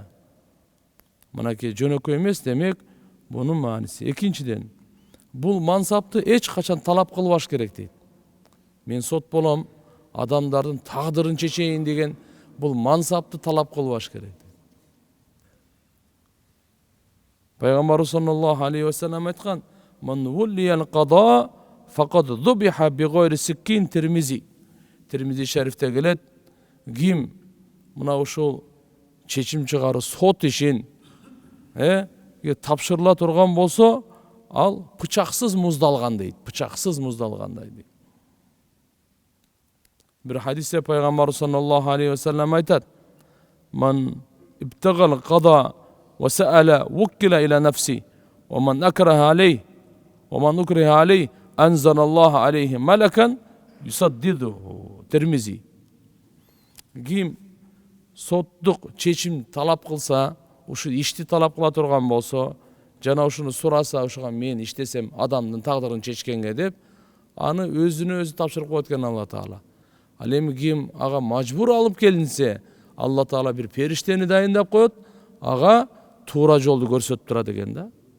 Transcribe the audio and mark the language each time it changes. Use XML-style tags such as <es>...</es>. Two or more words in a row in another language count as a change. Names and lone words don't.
<ky>Мынакей жөнөкөй эмес, демек бунун мааниси. Экинчиден, бул мансапты эч качан талап кылбаш керек дейт. Мен сот болом, адамдардын тагдырын чечейин деген бул мансапты талап кылбаш керек.</ky> <ar>Пайгамбарыбыз صلى الله عليه وسلم айткан: "من ولي القضاء فقد ذبح بغير سكين."</ar> <ky>Тирмизи шарифте келет, ким мына ушул чечим чыгаруу, сот ишин тапшырыла турган болсо, ал пычаксыз муздалган дейт, пычаксыз муздалгандай дейт. Бир хадисте Пайгамбар</ky> <ar>صلى الله عليه وسلم</ar> <ky>айтат:</ky> <ar>"من ابتغى القضاء وسأل وكل إلى نفسه ومن أكره عليه ومن أكره عليه أنزل الله عليه ملكا يسدده." Тирмизи.</ar> <ky>Ким соттук чечим талап кылса, ушу ишти талап кыла турган болсо, жана ушуну сураса, ушуга мен иштесем адамдын тагдырын чечкенге деп, аны өзүнө өзү тапшырып коет экен Алла Таала. Ал эми ким ага мажбур алып келинсе, Алла Таала бир периштени дайындап коет, ага туура жолду көрсөтүп турат экен да.</ky>